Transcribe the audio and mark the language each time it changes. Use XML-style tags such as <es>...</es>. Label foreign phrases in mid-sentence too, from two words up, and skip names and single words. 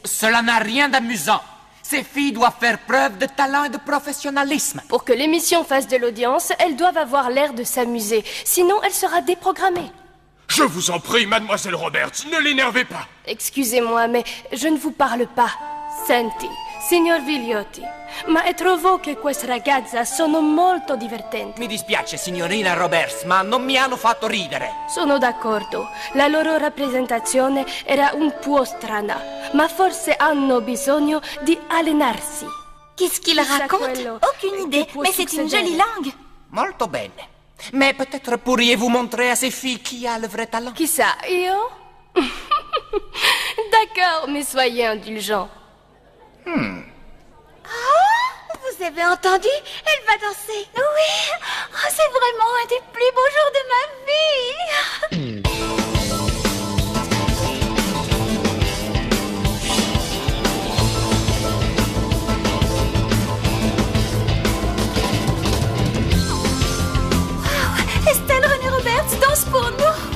<fr>Cela n'a rien d'amusant. Ces filles doivent faire preuve de talent et de professionnalisme. Pour que l'émission fasse de l'audience, elles doivent avoir l'air de s'amuser. Sinon, elle sera déprogrammée. Je vous en prie, mademoiselle Roberts, ne l'énervez pas. Excusez-moi, mais je ne vous parle pas.</fr> <it>Senti, signor Viliotti, ma trovo che queste ragazze sono molto divertenti. Mi dispiace, signorina Roberts, ma non mi hanno fatto ridere. Sono d'accordo. La loro rappresentazione era un po' strana, ma forse hanno bisogno di allenarsi.</it> <fr>Qu'est-ce qu'il raconte? Aucune idée, mais c'est une jolie langue.</fr> <it>Molto bene.</it> <fr>Mais peut-être pourriez-vous montrer à ces filles qui a le vrai talent?</fr> <it>Chissà, io?</it> <fr>D'accord, mais soyez indulgents. Vous avez entendu? Elle va danser. Oui, oh, c'est vraiment un des plus beaux jours de ma vie. Wow, Estelle Renée Roberts danse pour nous.</fr>